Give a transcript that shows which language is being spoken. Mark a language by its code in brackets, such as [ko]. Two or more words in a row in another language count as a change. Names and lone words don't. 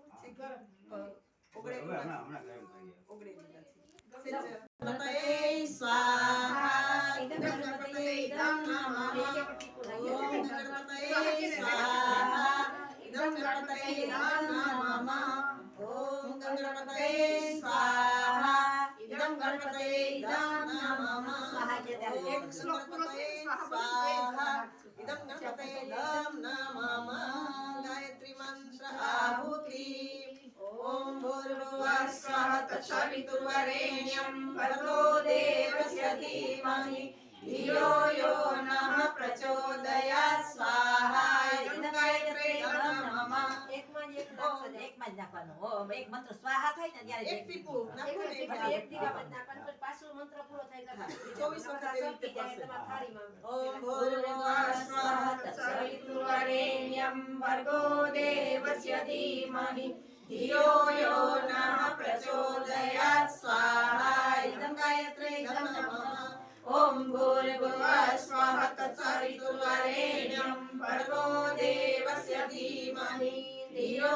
[sa] ગણપતયે સ્વાહા ગણપતયે નમઃ ઓમ ગણપતયે સ્વાહા ગણપતયે નમઃ ઓમ ગણપતયે સ્વાહા ગણપતયે નમઃ સ્વાહા સ્વાહા ઇદં ગણપતયે નમઃ [gu] ગાયત્રી મંત્ર [sa] तत्सवितुर्वरेण्यं भर्गो देवस्य धीमहि धियो यो नः प्रचोदयात् स्वाहा इदं गायत्री नमः [gu] એકમાં જ એકમાં જ નાખવાનું. એક મંત્ર સ્વાહા થાય ને ત્યારે એક ટીપું નાખો ને એક દીવા નાખવાનું પછી પાછો મંત્ર પૂરો થાય એટલે 24 વખત એવી રીતે પડશે. તમારા થાળીમાં [sa] ઓમ ભૂર્ભુવઃ સ્વઃ તત્સવિતુર્વરેण्यं भर्गो देवस्य धीमहि धियो यो नः प्रचोदयात् स्वाहा इदं गायत्री नमः ओम भूर्भुवः स्वः तत्सवितुर्वरेण्यं भर्गो देवस्य धीमहि धियो